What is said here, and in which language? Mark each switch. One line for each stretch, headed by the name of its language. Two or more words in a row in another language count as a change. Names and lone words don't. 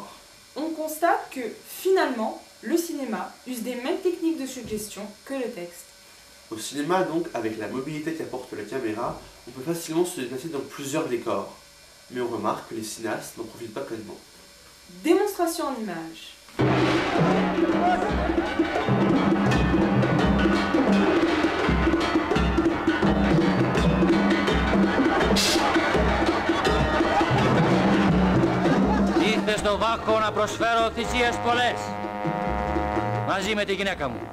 French: On constate que, finalement, le cinéma use des mêmes techniques de suggestion que le texte. Au cinéma, donc, avec la mobilité qu'apporte la caméra, on peut facilement se déplacer dans plusieurs décors. Mais on remarque que les cinéastes n'en profitent pas pleinement. Démonstration en images.
Greek: Ήρθε στο Βάκο να προσφέρω θυσίες πολλές, μαζί με τη γυναίκα μου.